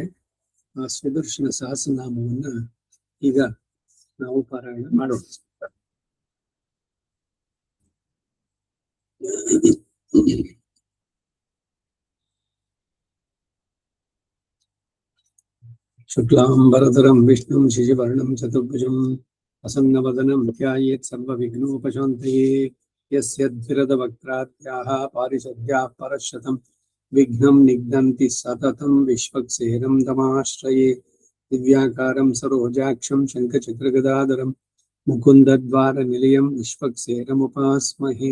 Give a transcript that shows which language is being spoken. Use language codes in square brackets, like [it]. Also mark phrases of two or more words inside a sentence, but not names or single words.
[kn] ಆ ಸುದರ್ಶನ ಸಹಸ್ರನಾಮವನ್ನ ಈಗ ನಾವು ಪಾರಾಯಣ ಮಾಡೋಣ. [sa] ಶುಕ್ಲಾಂಬರಧರಂ ವಿಷ್ಣುಂ ಶಿಶುವರ್ಣಂ ಚತುರ್ಭುಜಂ ಪ್ರಸನ್ನವದನಂ ಧ್ಯಾಯೇತ್ ಸರ್ವವಿಘ್ನೋಪಶಾಂತಯೇ. ಯಸ್ಯದ್ವಿರದ ವಕ್ರಾದ್ಯಾಃ ಪಾರಿಷದ್ಯಾಃ ಪರಶತಂ ವಿಘ್ನಂ ನಿಘ್ನಂತಿ ಸತತಂ ವಿಶ್ವಕ್ಸೇನಂ ತಮಾಶ್ರಯೇ. ದಿವ್ಯಾಕಾರಂ ಸರೋಜಾಕ್ಷಂ ಶಂಖಚಕ್ರಗದಾಧರಂ ಮುಕುಂದದ್ವಾರ ನಿಲಯಂ ವಿಶ್ವಕ್ಸೇನಮುಪಾಸ್ಮಹೇ.